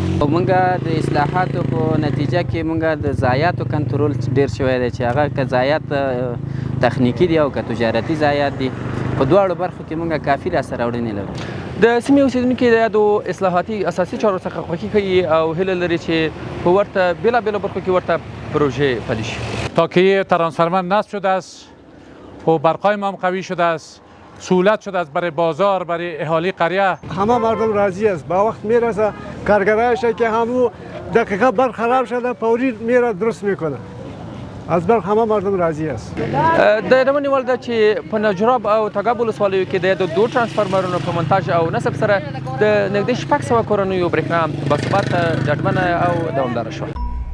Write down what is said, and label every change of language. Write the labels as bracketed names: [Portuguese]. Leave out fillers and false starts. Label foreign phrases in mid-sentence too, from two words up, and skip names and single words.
[Pashto] موږ د اصلاحاتو په نتیجه کې موږ د ضایعاتو کنټرول ډیر شوی دی چې هغه که ضایعات تخنیکي دي او که تجارتي ضایعات دي په دواړو برخو کې موږ کافي لاسته راوړنې لرو. د سیمې اوسیدونکي د یادو اصلاحاتي اساسي چارو څخه خوښي کوي او هیله لري چې په ورته بېلابېلو برخو کې ورته پروژې پلي شي. [Persian] تا که ترانسفورمر نصب شده است و برقای ما هم قوی شده است، سهولت شده است برای بازار، برای اهالی قریه. همه مردم راضی است. با وقت میرسه کارگرایش که همو دقیقه برق خراب شده فوری میره درست میکنه. از برق همه مردم راضی است. [Pashto] د یادونې وړ ده چې په نجراب او تګاب ولسوالیو کې د 2 ترانسفارمرونو په منتاج او نصب سره د نږدې 600 کورنیو برېښنا باثباته، ډاډمنه او دوامداره شوه.